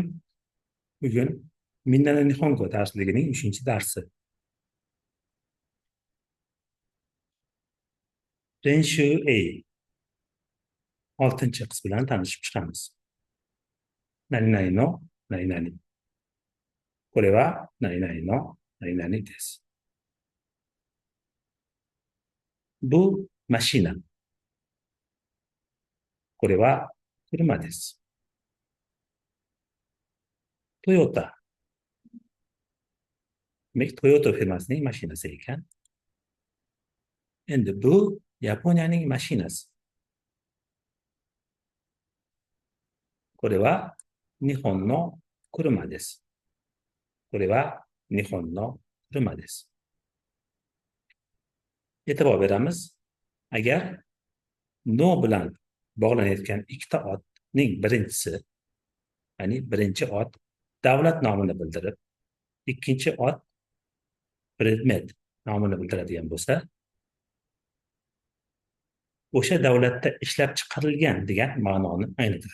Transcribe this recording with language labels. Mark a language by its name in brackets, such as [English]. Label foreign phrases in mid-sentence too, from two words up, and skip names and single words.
[Uzbek] Bugun Minna Nihongo darsligining 3-darsi. Renshu A 6-qism bilan tanishib chiqamiz. [Japanese] 何々の何々. これは何々の何々です。 [Uzbek] Bu mashina. [Japanese] これは車です。Toyota. [Uzbek] Toyota firmasining mashinasi ekan. Endi bu Yaponiyaning mashinasi. [Japanese] これは日本の車です。これは日本の車です。 [Uzbek] E'tibor beramiz. Agar no bilan bog'lanayotgan ikkita otning birinchisi, ya'ni birinchi ot davlat nomini bildirib, ikkinchi ot predmet nomini bildiradigan bo'lsa, o'sha davlatda ishlab chiqarilgan degan ma'noni anglatadi.